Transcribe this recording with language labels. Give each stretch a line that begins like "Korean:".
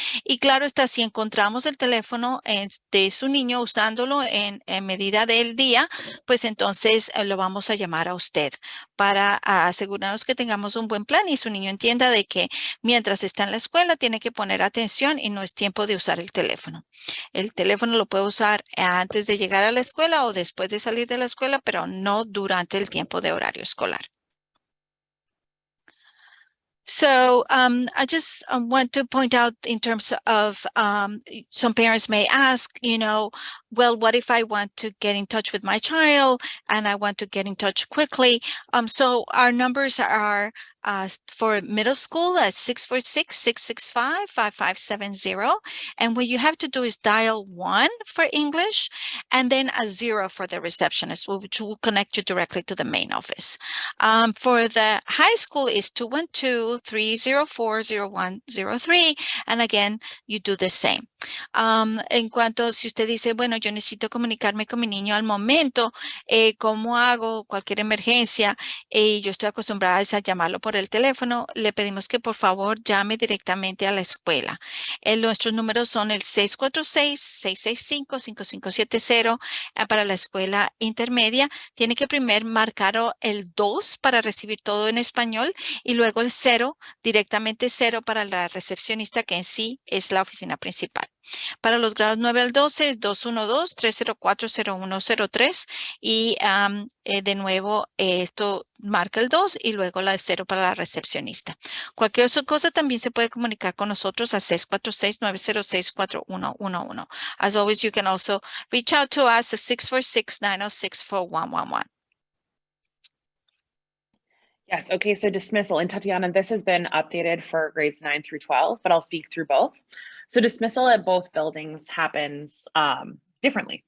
Spanish: Y claro está, si encontramos el teléfono de su niño usándolo en medida del día, pues entonces lo vamos a llamar a usted para asegurarnos que tengamos un buen plan y su niño entienda de que mientras está en la escuela tiene que poner atención y no es tiempo de usar el teléfono. El teléfono lo puede usar antes de llegar a la escuela o después de salir de la escuela, pero no durante el tiempo de horario escolar.
English: So I just want to point out in terms of some parents may ask, well, what if I want to get in touch with my child and I want to get in touch quickly? So our numbers are For middle school, 646-665-5570. And what you have to do is dial 1 for English and then a 0 for the receptionist, which will connect you directly to the main office. For the high school is 212-304-0103. And again, you do the same.
Spanish: En cuanto si usted dice, bueno, yo necesito comunicarme con mi niño al momento, ¿cómo hago cualquier emergencia? Yo estoy acostumbrada a llamarlo por el teléfono. Le pedimos que por favor llame directamente a la escuela. Nuestros números son el 646-665-5570 para la escuela intermedia. Tiene que primero marcar el 2 para recibir todo en español y luego el 0, directamente 0 para la recepcionista, que en sí es la oficina principal. Para los grados 9 al 12 es 212-304-0103 y de nuevo esto marca el 2 y luego la 0 para la recepcionista. Cualquier otra cosa también se puede comunicar con nosotros a 646-906-4111.
English: As always, you can also reach out to us at 646-906-4111. Yes, okay, so dismissal. And Tatiana, this has been updated for grades 9 through 12, but I'll speak through both. So dismissal at both buildings happens differently.